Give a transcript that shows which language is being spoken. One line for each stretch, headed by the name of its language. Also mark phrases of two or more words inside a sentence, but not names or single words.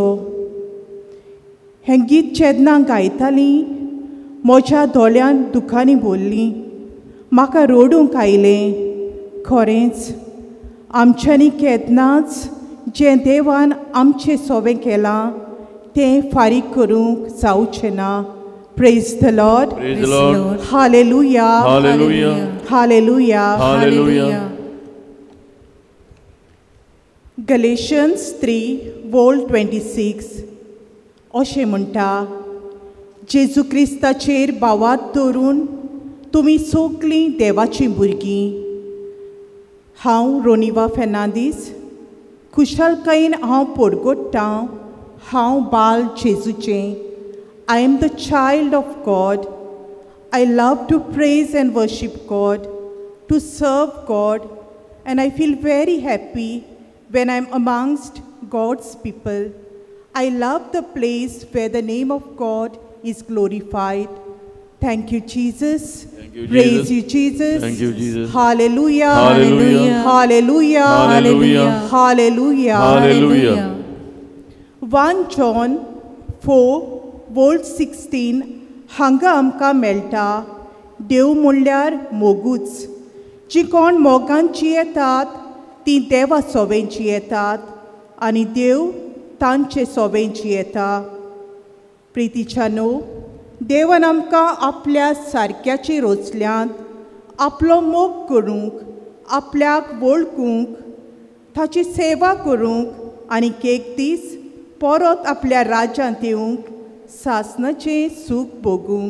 Konkani: हें गीत जेन्ना गायतालीं म्हज्या दोळ्यान दुखांनी भरलीं. म्हाका रडूंक आयलें. खरेंच आमच्यांनी केन्नाच जें देवान आमचें सोबें केलां तें फारीक करूंक जावचें ना.
English: Praise the Lord. Praise the Lord. Hallelujah. Hallelujah. Hallelujah. Hallelujah.
Konkani: Galatians 3:26 अशें म्हणटा, जेजू क्रिस्ताचेर भावात दवरून तुमी सगळीं देवाचीं भुरगीं. हांव रोनिवा फेर्नांदीस, खुशालकायेन हांव पोरगोडटां. हांव बाल जेजूचें.
English: I am the child of God. I love to praise and worship God, to serve God, and I feel very happy when I'm amongst God's people. I love the place where the name of God is glorified. Thank you, Jesus. Thank you, Praise Jesus. you, Jesus. Thank you, Jesus. Hallelujah. Hallelujah. Hallelujah. Hallelujah. Hallelujah. Hallelujah.
Konkani: 1 John 4:16 हांगा आमकां मेळटा, देव म्हणल्यार मोगूच. जी कोण मोगांची येतात ती देवा सोबेंची येतात आनी देव तांचे सोबेंची येता. प्रितीच्यानो, देवान आमकां आपल्या सारक्याचेर रचल्यांत आपलो मोग करूंक, आपल्याक वळखूंक, ताची सेवा करूंक आनी एक दीस परत आपल्या राज्यांत येवंक, सासणाचें सूख भोगूंक.